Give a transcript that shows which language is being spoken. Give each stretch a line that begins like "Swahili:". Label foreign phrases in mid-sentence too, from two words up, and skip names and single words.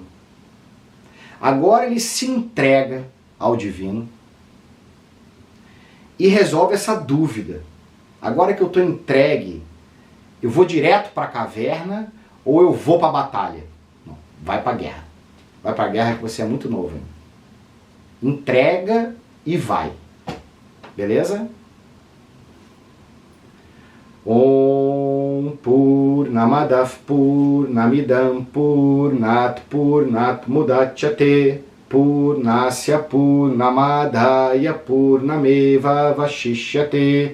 Portuguese: Agora ele se entrega ao divino e resolve essa dúvida. Agora que eu estou entregue, eu vou direto para a caverna ou eu vou para a batalha? Não, vai para a guerra. Vai para a guerra que você é muito novo. Hein? Entrega e vai. Beleza?
Sanskrit: Om Purnamadav Purnamidam Purnat Purnat Mudachyate Purnasya Purnamadaya Purnameva Vashishyate.